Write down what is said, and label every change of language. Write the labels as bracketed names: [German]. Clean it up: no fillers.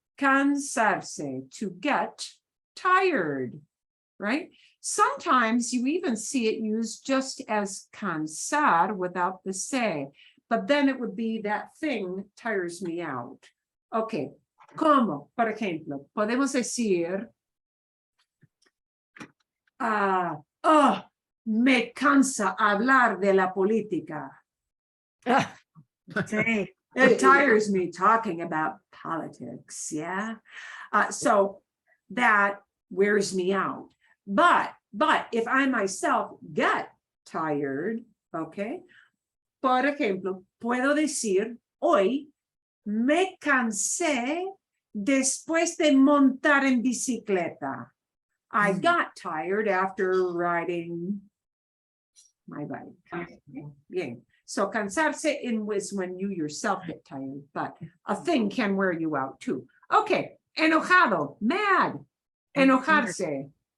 [English] Cansarse, to get tired, right? Sometimes you even see it used just as cansar without the se, but then it would be that thing tires me out. [Spanish] Okay, como, por ejemplo, podemos decir, me cansa hablar de la política. Sí. [English] It tires me talking about politics, yeah? So that wears me out. But if I myself get tired, okay? [Spanish] Por ejemplo, puedo decir, hoy me cansé después de montar en bicicleta. [English] I got tired after riding my bike. [Spanish] Bien. [English] So cansarse is when you yourself get tired, but a thing can wear you out too. Okay, enojado, mad, enojarse.